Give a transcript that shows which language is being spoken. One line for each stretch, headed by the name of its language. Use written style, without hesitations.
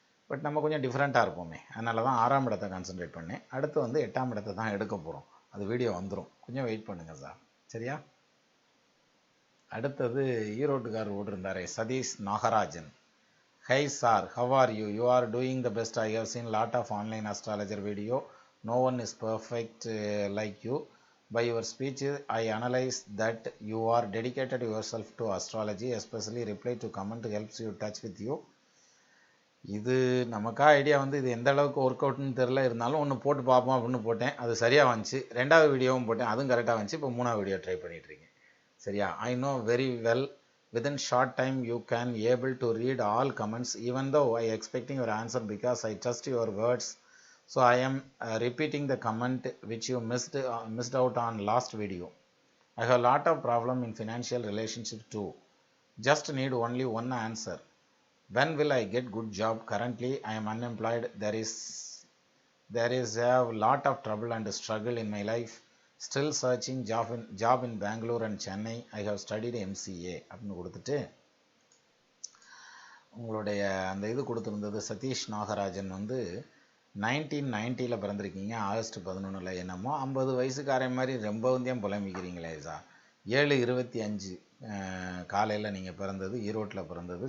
Tamil: But நம்ம கொஞ்சம் டிஃப்ரெண்ட்டாக இருப்போமே, அதனால தான் 6ஆம் இடத்தை கான்சன்ட்ரேட் பண்ணேன். அடுத்து வந்து 8ஆம் இடத்தை தான் எடுக்க போகிறோம், அது வீடியோ வந்துடும், கொஞ்சம் வெயிட் பண்ணுங்கள் சார், சரியா? அடுத்தது ஈரோட்டுக்கார் ஓடிருந்தாரே Satish Nagarajan.
English: Hi sir, how are you? You are doing the best. I have seen lot of online astrologer video. No one is perfect like you. By your speech, I analyze that you are dedicated yourself to astrology, especially reply to comment helps you touch with you.
Tamil: இது நமக்கா idea வந்து இது எந்த அளவுக்கு work அவுட்னு தெரில, இருந்தாலும் ஒன்று போட்டு பார்ப்போம் அப்படின்னு போட்டேன், அது சரியாக வந்துச்சு. 2வது வீடியோவும் போட்டேன், அதுவும் கரெக்டாக வந்துச்சு. இப்போ 3வது வீடியோ ட்ரை பண்ணிகிட்ருக்கேன், சரியா?
English: I know very well within short time you can able to read all comments, even though I expecting your answer because I trust your words. So I am repeating the comment which you missed out on last video. I have a lot of problem in financial relationship too. Just need only one answer. When will I get good job? Currently I am unemployed. There is a lot of trouble and struggle in my life. Still searching job in Bangalore and Chennai. I have studied MCA
Tamil: அப்படின்னு கொடுத்துட்டு உங்களுடைய அந்த இது கொடுத்துருந்தது. சதீஷ் நாகராஜன் வந்து 1990 பிறந்திருக்கீங்க, August 11. என்னமோ 50 வயசுக்காரன் மாதிரி ரொம்ப வந்தியம் புலம்பிக்கிறீங்களே sir. 7:25 காலையில் நீங்கள் பிறந்தது, ஈரோட்டில் பிறந்தது.